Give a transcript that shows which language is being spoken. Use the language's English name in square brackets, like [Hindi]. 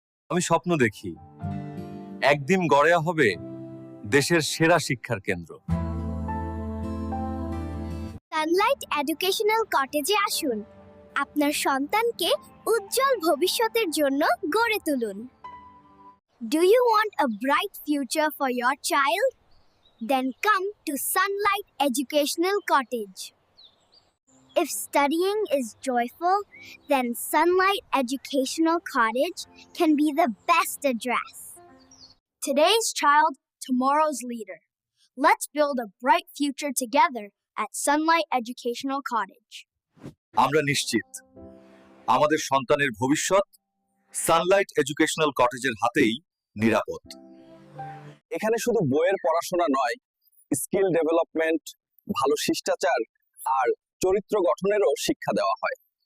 [Bangla] আমি স্বপ্ন দেখি একদিন গড়ে হবে দেশের সেরা শিক্ষার কেন্দ্র। সানলাইট এডুকেশনাল কটেজে আসুন, আপনার সন্তানকে উজ্জ্বল ভবিষ্যতের জন্য গড়ে তুলুন। [English] Do you want a bright future for your child? Then come to Sunlight Educational Cottage. If studying is joyful, then Sunlight Educational Cottage can be the best address. Today's child, tomorrow's leader. Let's build a bright future together at Sunlight Educational Cottage. [Bangla] আমরা নিশ্চিত আমাদের সন্তানের ভবিষ্যৎ Sunlight educational কটেজের হাতেই নিরাপদ। এখানে শুধু বইয়ের পড়াশোনা নয়, স্কিল ডেভেলপমেন্ট, ভালো শিষ্টাচার আর চরিত্র গঠনেরও শিক্ষা দেওয়া হয়।